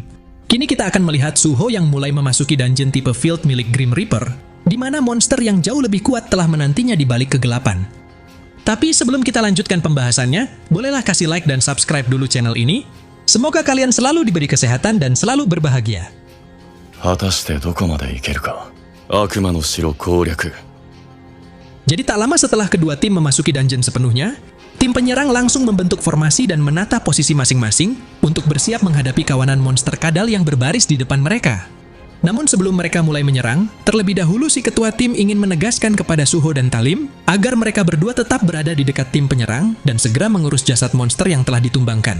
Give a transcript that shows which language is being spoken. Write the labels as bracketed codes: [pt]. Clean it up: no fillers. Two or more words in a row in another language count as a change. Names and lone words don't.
[id] Kini kita akan melihat Suho yang mulai memasuki dungeon tipe field milik Grim Reaper, di mana monster yang jauh lebih kuat telah menantinya di balik kegelapan. Tapi sebelum kita lanjutkan pembahasannya, bolehlah kasih like dan subscribe dulu channel ini. Semoga kalian selalu diberi kesehatan dan selalu berbahagia. [ja] 果たしてどこまで行けるか。悪魔の城攻略。 [id] Jadi tak lama setelah kedua tim memasuki dungeon sepenuhnya, tim penyerang langsung membentuk formasi dan menata posisi masing-masing untuk bersiap menghadapi kawanan monster kadal yang berbaris di depan mereka. Namun sebelum mereka mulai menyerang, terlebih dahulu si ketua tim ingin menegaskan kepada Suho dan Talim agar mereka berdua tetap berada di dekat tim penyerang dan segera mengurus jasad monster yang telah ditumbangkan.